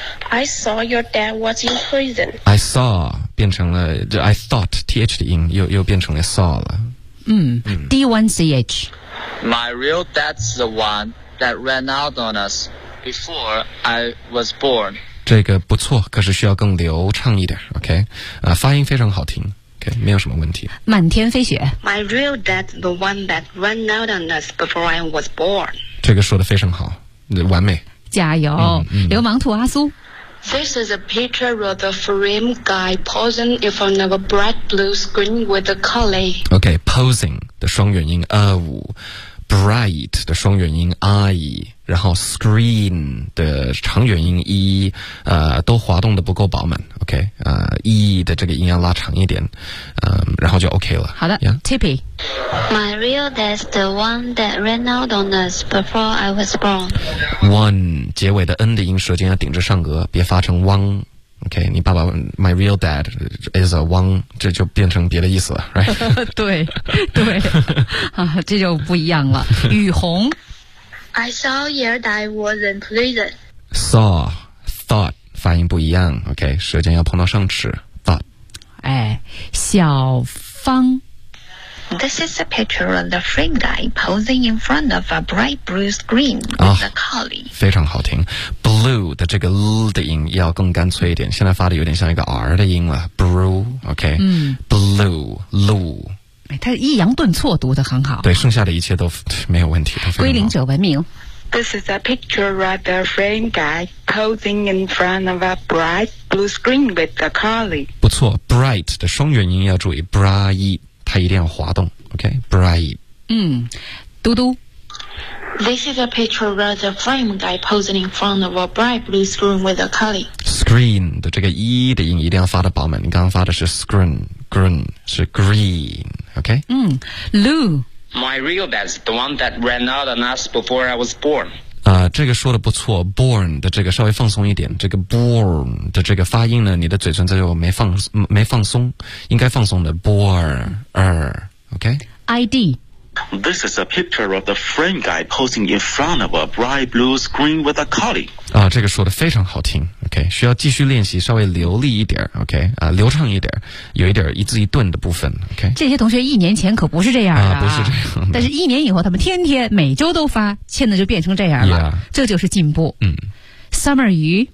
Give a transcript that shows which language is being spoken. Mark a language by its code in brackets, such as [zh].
[en] I saw your dad was in prison. [zh] I saw 变成了 I thought th 的音 又变成了 saw 了。 D1CH [en] My real dad's the one that ran out on us before I was born. [zh] 这个不错可是需要更流畅一点 OK、发音非常好听 OK 没有什么问题满天飞雪 [en] My real dad's the one that ran out on us before I was born [zh] 这个说得非常好完美加油、流氓兔阿苏 [en] This is a picture of the frame guy posing in front of a bright blue screen with a collie [zh] OK posing 的双元音 of bright 的双元音 I然后 screen 的长元音 e 都滑动的不够饱满 ，OK， e 的这个音要拉长一点，然后就 OK 了。好的、，Tippy。 [en] My real dad's the one that ran out on us before I was born. [zh] One 结尾的 n 的音舌尖要顶着上颚，别发成 one。 OK， 你爸爸 [en] My real dad is a one， [zh] 这就变成别的意思了 ，right？对，对，啊，这就不一样了。雨虹。 [en] I saw here that I was in prison. [zh] Saw, thought, 发音不一样 ,OK, 舌尖要碰到上齿 thought. 哎，小芳。 [en] This is a picture of the frame guy posing in front of a bright blue screen with a collie. [zh] 非常好听。Blue 的这个 L 的音要更干脆一点，现在发的有点像一个 R 的音了。 [en] Blue, OK,、Blue, Blue. [zh] 哎，他抑扬顿挫读得很好。对，剩下的一切都没有问题，归零者文明。 [en] This is a picture of the frame guy posing in front of a bright blue screen with a collie. [zh] 不错 ，bright 的双元音要注意 ，bright 它一定要滑动 ，OK，bright。嘟嘟。 [en] This is a picture of the frame guy posing in front of a bright blue screen with a collie. [zh] Screen 的这个 e 的音一定要发得饱满，你刚刚发的是 screen。 [en] Green 是 green, OK? Lou. My real dad's the one that ran out on us before I was born. [zh] 这个说的不错 ,born 的这个稍微放松一点。这个 born 的这个发音呢，你的嘴唇这就没放松，应该放松的 ,born,er, OK? ID. [en] This is a picture of the frame guy posing in front of a bright blue screen with a collie. [zh] 这个说的非常好听。 OK, 需要继续练习稍微流利一点 OK,、流畅一点，有一点一字一顿的部分 OK, 这些同学一年前可不是这样的不是这样的，但是一年以后他们天天每周都发，现在就变成这样了、这就是进步。 Summer 鱼